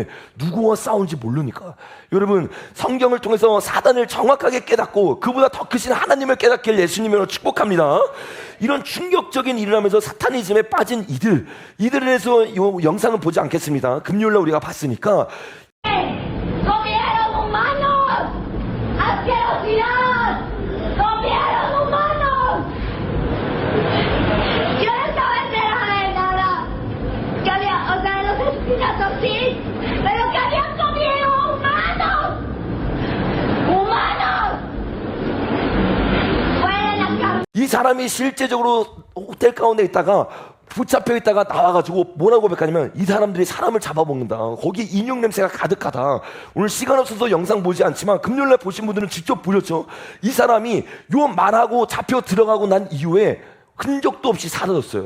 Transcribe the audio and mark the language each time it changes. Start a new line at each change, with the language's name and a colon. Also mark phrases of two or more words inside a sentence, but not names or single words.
Korean: 누구와 싸우는지 모르니까. 여러분, 성경을 통해서 사단을 정확하게 깨닫고 그보다 더 크신 하나님을 깨닫길 예수님으로 축복합니다. 이런 충격적인 일을 하면서 사타니즘에 빠진 이들에 대해서 이 영상은 보지 않겠습니다. 금요일날 우리가 봤으니까.
Spanish: ¡Comieron humanos! ¡Asquerosidad! ¡Comieron humanos! Yo no estaba enterada de nada. Que había, o sea, los asesinatos sí, pero que habían comido humanos. ¡Humanos! Fuera las cabezas.
Korean: 이 사람이 실제적으로 호텔 가운데 있다가 붙잡혀 있다가 나와가지고 뭐라고 고백하냐면, 이 사람들이 사람을 잡아먹는다. 거기 인육 냄새가 가득하다. 오늘 시간 없어서 영상 보지 않지만 금요일날 보신 분들은 직접 보셨죠? 이 사람이 요 말하고 잡혀 들어가고 난 이후에 흔적도 없이 사라졌어요.